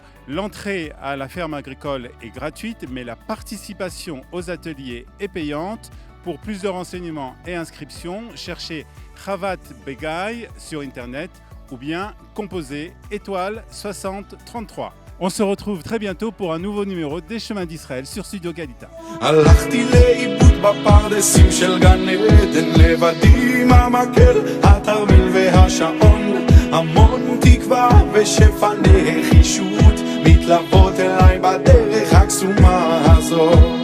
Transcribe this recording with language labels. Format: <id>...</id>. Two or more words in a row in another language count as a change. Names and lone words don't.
<fr>L'entrée à la ferme agricole est gratuite, mais la participation aux ateliers est payante. Pour plus de renseignements et inscriptions, cherchez Chavat Begai sur Internet ou bien composez étoile 6033. On se retrouve très bientôt pour un nouveau numéro des Chemins d'Israël sur Studio Galita.</fr> <he>הלכתי לאיבוד בפרדסים של גן עדן, לבדי עם המקל, התרמיל והשעון, המון תקווה ושפע נחישות מתלוות אליי בדרך הקסומה הזאת.</he>